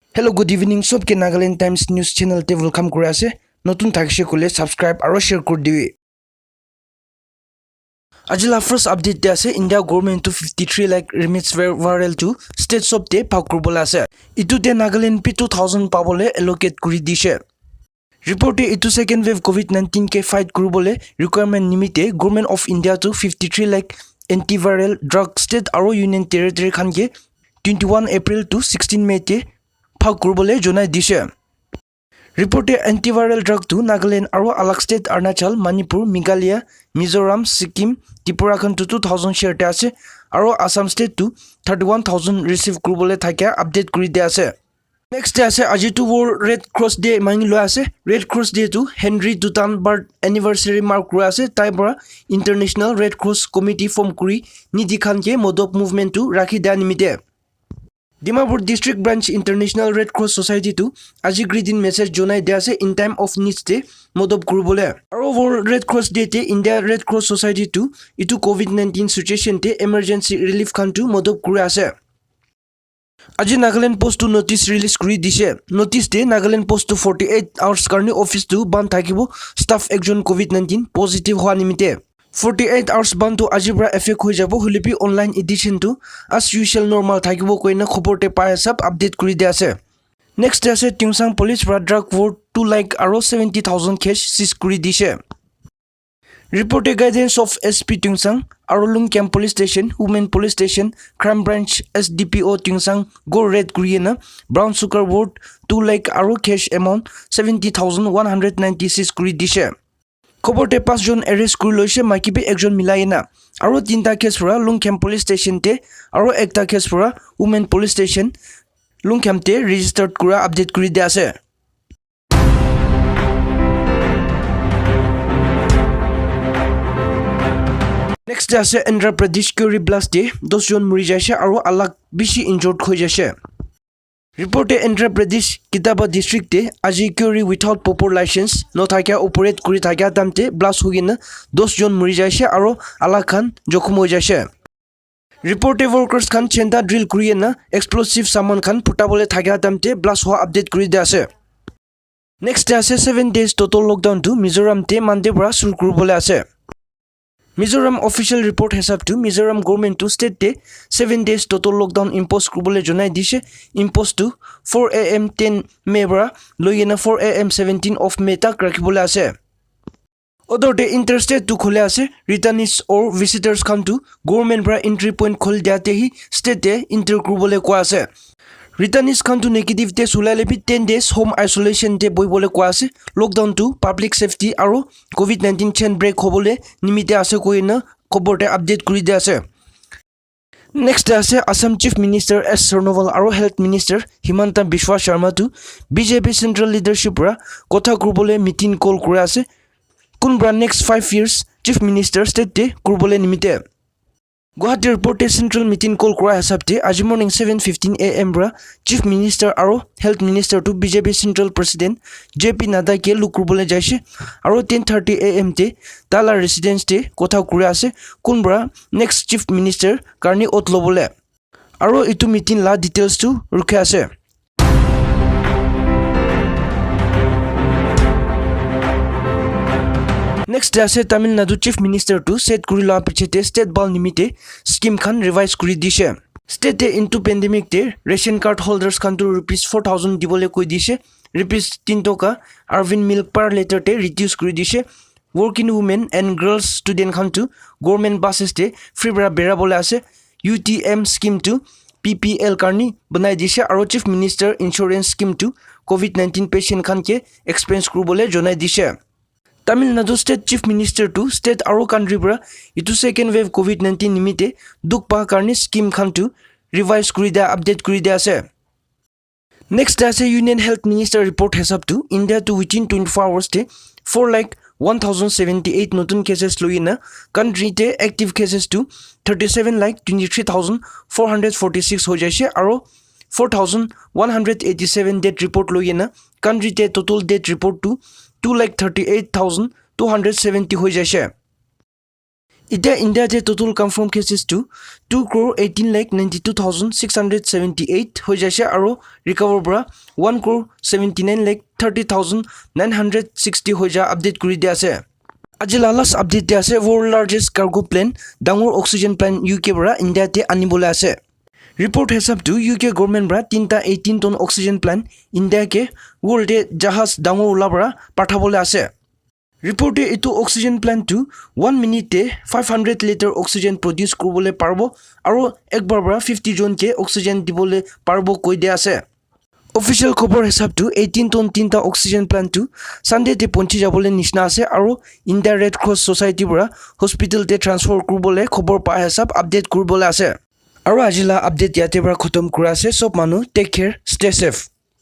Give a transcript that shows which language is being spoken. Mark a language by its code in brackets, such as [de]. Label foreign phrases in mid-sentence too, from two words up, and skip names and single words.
[en] Hello, good evening. [nag] Sob ke Nagaland Times News Channel te welcome kore ase. Notun thakse kole subscribe aro share kor diwi. Ajila [en] first update [nag] te ase India government to 53 lakh remits viral to state sob te pakur bola ase. Itu te Nagaland p 2000 pabole allocate kuri dishe. Report itu [en] second wave COVID-19 [nag] ke fight kurubole requirement nimite [en] government of India [nag] to 53 lakh [en] antiviral drug state [nag] aro [en] union territory [nag] khan ke 21 April to 16 May te phag kurubole jonai dishe. Report [en] antiviral drug [nag] to Nagaland aro alak state Arunachal, Manipur, Meghalaya, Mizoram, Sikkim, Tripura khan to 2000 share te ase aro Assam state to 31,000 receive kurubole thakya update kuri de ase. Next ase ajitu World Red Cross Day mangi lo ase. Red Cross Day to Henry Dutton [en] birth anniversary mark [nag] ro ase. Taibra International Red Cross Committee form kuri nidi khan ke modop movement to rakhi da nimite. Dimapur District Branch International Red Cross Society to aji [en] greeting message [nag] jonai de ase [en] in time of needs [nag] te modop kurubole. Aro World Red Cross Day te India Red Cross Society to itu [en] COVID-19 situation [nag] te [en] emergency relief [nag] khan to modop kuri ase. Aji Nagaland Post to [en] notice release [nag] kuri dishe. Notice te Nagaland Post to 48 hours karni office to ban thakibo staff ekjon [en] COVID-19 positive [nag] hoa nimite. [en] 48 hours ban [nag] to ajibra effect hoi jabo hulipi [en] online edition [nag] to [en] as usual normal [nag] thakibo koina khobor te pai sab update kuri de ase. Next ase Tungsang police pra drug war 2 lakh aro 70,000 cash seize kuri dishe. [en] Report guidance of SP [nag] Tungsang, Arulung Camp Police Station, Women Police Station, Crime Branch SDPO Tungsang go red Guyana, [en] Brown Sugar [nag] Ward 2 lakh aro [en] cash amount [nag] 70,196 kuri dishe. Khoborte 5 jon arrest kuri loise makibe ekjon milayena aro 3ta case pura Lungkham Police Station te aro ekta case pura Women Police Station Lungkham te registered kura update kuri de ase. Next ase Andhra Pradesh Kyori blast de 10 jon mori jaise aro alak bishi injured hoi jaise. Report Andhra Pradesh Kitaba district te aji Kyori [en] without proper license [nag] no thakya operate kuri thakya tamte blast hogina 10 jon mori jaise aro alak khan jokhom hoi jaise. [en] Report workers [nag] khan chenda drill kuri na explosive saman khan putabole thakya tamte blast hoa update kuri de ase. Next ase [en] 7 days total lockdown [nag] to Mizoram te Monday bra sur kurubole ase. Mizoram [en] official report [nag] hesab to Mizoram government to state te [en] 7 days total lockdown impose [nag] kurubole jonai dishe. Impose to 4 AM 10 May bra loyena 4 AM 17 of May tak rakhibole ase. [en] Other day interstate [nag] to khole ase [en] returnees or visitors [nag] khan to government bra [en] entry point [nag] khol diate hi state te enter kurubole ko ase. Returnees khan to negative te sulale bi [en] 10 days home isolation [nag] te boibole ko ase. Lockdown to [en] public safety [nag] aro [en] COVID-19 chain break [nag] hobole nimite ase koina khoborte update kuri de ase. Next ase Assam [en] Chief Minister [nag] S Sarnoval aro [en] Health Minister [nag] Himanta Biswa Sharma to BJP Central Leadership ra kotha kurubole [en] meeting call [nag] kura ase. Kunbra [en] next 5 years Chief Minister [nag] state te kurubole nimite. Guwahati report [en] central meeting call [nag] kura hesab te aji [en] morning 7:15 AM [nag] bra [en] Chief Minister [nag] aro [en] Health Minister [nag] to BJP Central President JP Nadda ke lukurubole jaise aro 10:30 AM te tala residence te kotha kura ase kunbra [en] next Chief Minister [nag] karni ot lobole aro itu meeting la details to rukhe ase. Next ase Tamil Nadu [en] Chief Minister [nag] to set kuri la pichete state bal nimite scheme khan revise kuri dishe. State te [en] into pandemic [nag] te [en] ration card holders [nag] khan to rupees 4,000 dibole koi dishe. Rupees 3 toka Arvin milk [en] per liter [nag] te reduce kuri dishe. [en] Working women and girls student [nag] khan to [en] government buses [nag] te free bra bera bole ase. [en] UTM scheme [nag] to PPL karni banai dishe aro [en] Chief Minister insurance scheme [nag] to [en] COVID-19 patient [nag] khan ke expense kurubole jonai dishe. Tamil Nadu State [en] Chief Minister [nag] to state aro country bra itu [en] second wave COVID-19 [nag] nimite duk pa karni scheme khan to revise kuri da update kuri de ase. Next ase [en] Union Health Minister report [nag] hesab to India to [en] within 24 hours [nag] te 4 lakh 1078 notun cases loina country te [en] active cases [nag] to 37 lakh 23,446 ho jaise aro 4,187 [en] death report [nag] loina country te [en] total death report [nag] to 2,38,270 ho jaise. Ita India te [en] total confirmed cases [nag] to 2,18,92,678 ho jaise aro recover bra 1,79,30,960 ho ja update kuri dia ase. Ajila [en] last update [nag] dia ase [en] world largest cargo plane [nag] dangor [en] oxygen plant UK [nag] bra India te anibole ase. Report hesab to UK government bra [en] 18 ton oxygen plant [nag] India ke world te jahaz dangor ula bra pathabole ase. Report ito [en] oxygen plant [nag] to [en] 1 minute 500 liter oxygen produce [nag] korobole parbo aro ekbar bra 50 jon ke oxygen dibole parbo koi dia ase. Official khobor hesab to [en] 18 ton 3 oxygen plant [nag] to Sunday te ponchi jabole nishna ase aro India Red Cross Society bra hospital te transfer korobole khobor pa hesab update korobole ase. Aro ajila update yate bra khotom kura ase sob manu [en] take care stay safe.